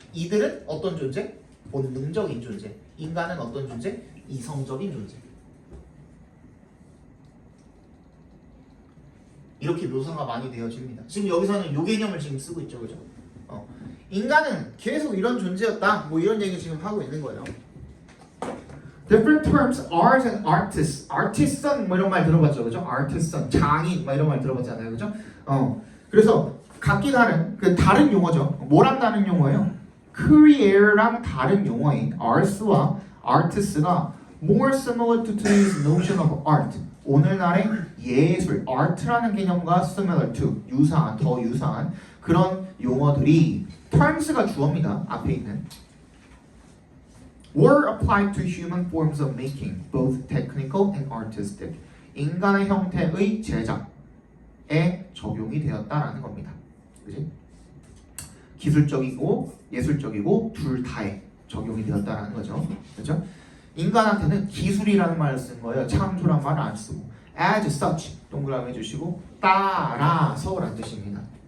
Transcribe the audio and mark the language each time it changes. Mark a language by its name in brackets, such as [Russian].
[Korean] 이들은 어떤 존재? 본능적인 존재. 인간은 어떤 존재? 이성적인 존재. 이렇게 묘사가 많이 되어집니다. 지금 여기서는 요 개념을 지금 쓰고 있죠, 그죠? 인간은 계속 이런 존재였다. 뭐 이런 얘기 지금 하고 있는 거예요. [English] Different terms, art and artist. [Korean] artisan 뭐 이런 말 들어봤죠, 그죠? artisan, 장인 뭐 이런 말 들어봤잖아요, 그죠? 그래서 각기 다른 그 다른 용어죠. 뭐랑 다른 용어예요? [English] career랑 [Korean] 다른 용어인 [English] arts와 artist가 more similar to today's notion of art. [Korean] 오늘날의 예술, art라는 개념과 [English] similar to, [Korean] 유사한, 더 유사한 그런 용어들이 terms가 주어입니다. 앞에 있는 [English] were applied to human forms of making, both technical and artistic. [Korean] 인간의 형태의 제작에 적용이 되었다라는 겁니다. 그지? 기술적이고 예술적이고 둘 다에 적용이 되었다라는 거죠. 그렇죠? 인간한테는 기술이라는 말을 쓴 거예요. 창조란 말을 안 쓰고 [English] as such [Korean] 동그라미 해주시고 따라서라는 뜻입니다.